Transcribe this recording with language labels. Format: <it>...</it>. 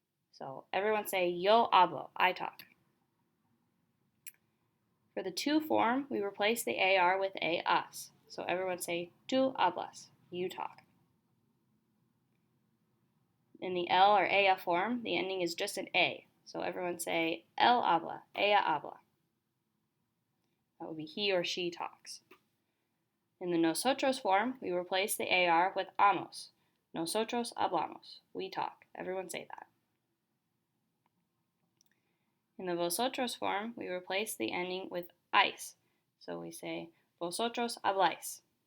<en>So everyone say</en> <es>yo hablo,</es> <en>I talk. For the to form, we replace the AR with a us. So everyone say</en> <es>tú hablas,</es> <en>you talk. In the L or ella form, the ending is just an A. So everyone say</en> <es>él habla, ella habla.</es> <en>That would be he or she talks. In the nosotros form, we replace the AR with amos.</en> <es>Nosotros hablamos,</es> <en>we talk. Everyone say that. In the vosotros form, we replace the ending with ais. So we say</en> <es>vosotros habláis.</es>